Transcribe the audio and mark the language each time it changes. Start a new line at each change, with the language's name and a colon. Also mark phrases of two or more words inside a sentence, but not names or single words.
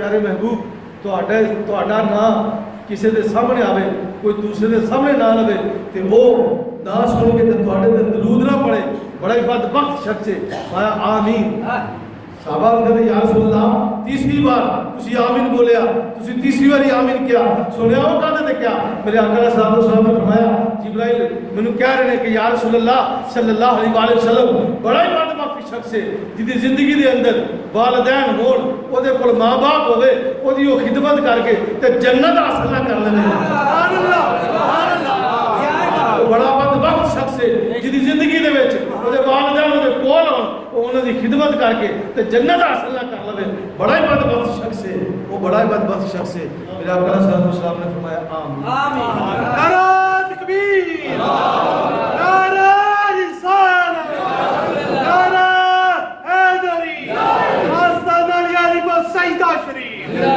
Punjabi: پیارے محبوب تہاڈا نام کسی دے سامنے آوے کوئی دوسرے دے سامنے نہ لوے تے وہ نہ سن کے تے تہاڈے تے درود نہ پڑھے بڑا ہی بدبخت شخص ہے آیا آمین صحابہ کہتے
Arabic: یا رسول اللہ
Punjabi: تیسری بار تسی آمین بولیا تسی تیسری باری آمین کیا سنیا وہ کہتے تھے کیا میرے آقا
Arabic: علیہ السلام
Punjabi: نے فرمایا جبرائیل مینوں کہہ رہے ہیں کہ
Arabic: یا رسول اللہ صلی اللہ علیہ
Punjabi: وسلم بڑا ہی بدبخت شخص ہے جدی زندگی دے اندر والدین ہون او دے کول ماں باپ ہوے او دی او خدمت کر کے تے جنت حاصل نہ کر لے
Arabic: سبحان اللہ سبحان اللہ
Punjabi: بڑا بدبخت شخص ہے جدی زندگی دے وچ او دے والدین او دے کول ہون انہوں نے خدمت کر کے تے جنت حاصل نہ کر لے بڑا ہی بدبخت شخص ہے وہ بڑا ہی بدبخت شخص ہے میرے آقا
Arabic: صلی اللہ علیہ وسلم
Punjabi: نے فرمایا آمین آمین نعرہ تکبیر نعرہ رسالت نعرہ حیدری حسن علی کو سجدہ شریف